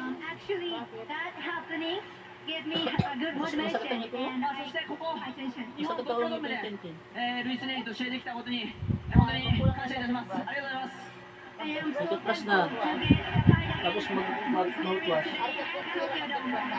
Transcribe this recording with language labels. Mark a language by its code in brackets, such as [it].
[en] Actually, that happening gave me a good motivation, and [ja] そしてここ [en] high tension. [ja] 日本東京ドームで、ルイス・ネリーと試合できたことに本当に感謝いたします。ありがとうございます。 [en] I am so thankful to get a fight against Nery today at Tokyo Dome.